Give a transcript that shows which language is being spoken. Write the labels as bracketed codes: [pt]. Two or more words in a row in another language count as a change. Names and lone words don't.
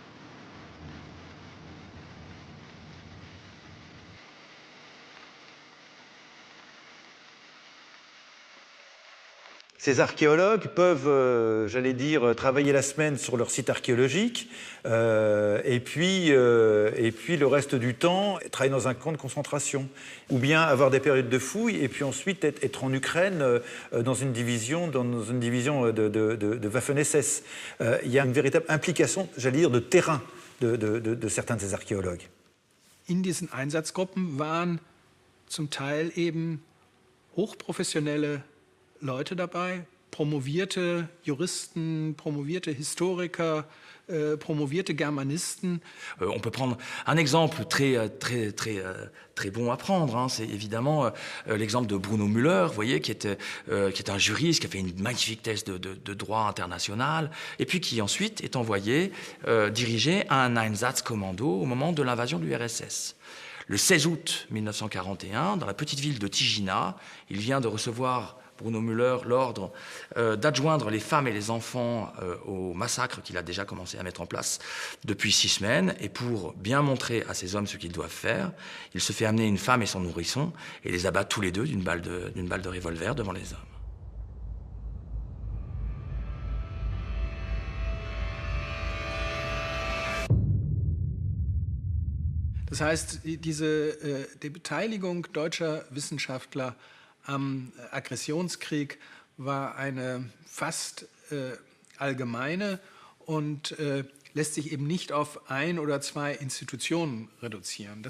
[fr] Ces archéologues peuvent, j'allais dire, travailler la semaine sur leur site archéologique et puis le reste du temps travailler dans un camp de concentration. Ou bien avoir des périodes de fouilles et puis ensuite être en Ukraine dans une division de Waffen-SS. Il y a une véritable implication, j'allais dire, de terrain de certains de ces archéologues. [de] In diesen Einsatzgruppen waren zum Teil eben hochprofessionelle Leute dabei, promovierte Juristen, promovierte Historiker, promovierte Germanisten. [fr] On peut prendre un exemple très bon à prendre, hein. C'est évidemment l'exemple de Bruno Müller, vous voyez, qui est un juriste, qui a fait une magnifique thèse de droit international, et puis qui ensuite est envoyé diriger un Einsatzkommando au moment de l'invasion de l'URSS. Le 16 août 1941, dans la petite ville de Tigina, il vient de recevoir Bruno Müller l'ordre d'adjoindre les femmes et les enfants au massacre qu'il a déjà commencé à mettre en place depuis 6 semaines. Et pour bien montrer à ces hommes ce qu'ils doivent faire, il se fait amener une femme et son nourrisson et les abat tous les deux d'une balle de revolver devant les hommes. [de] Das heißt, die Beteiligung deutscher Wissenschaftler am Aggressionskrieg war eine fast allgemeine und lässt sich eben nicht auf 1 oder 2 Institutionen reduzieren.